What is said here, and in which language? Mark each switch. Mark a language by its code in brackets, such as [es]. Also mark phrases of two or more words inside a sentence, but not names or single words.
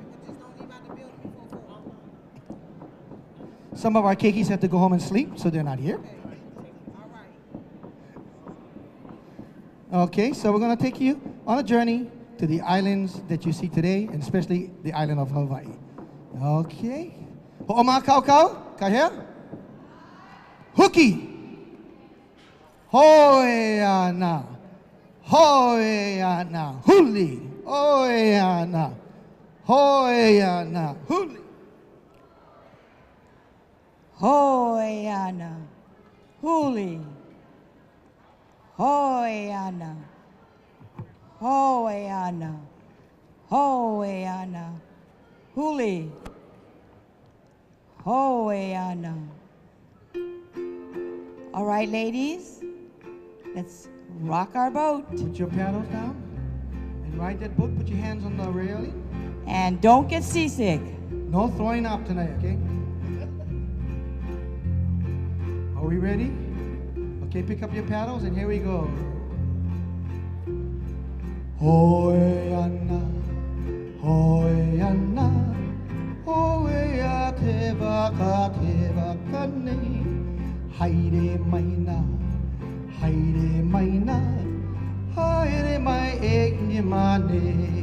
[en] Some of our keikis have to go home and sleep, so they're not here. Okay, so we're going to take you on a journey to the islands that you see today, and especially the island of Hawaii. [haw] Okay. Ho'oma kau kau, kahea. Huki. Hoeana. Hoeana. Huli. Hoeana. Hoeana. Huli. Hoeana. Huli. Hoeana. Hoeana. Hoeana. Huli. Hoeana. [en] All right, ladies, let's rock our boat. Put your paddles down and ride that boat. Put your hands on the railing. And don't get seasick. No throwing up tonight, okay? Are we ready? Okay, pick up your paddles and here we go. [mi] Hoeana, hoeana, hoea te waka nei. Haere maina, haere maina, haere mai e ni mane.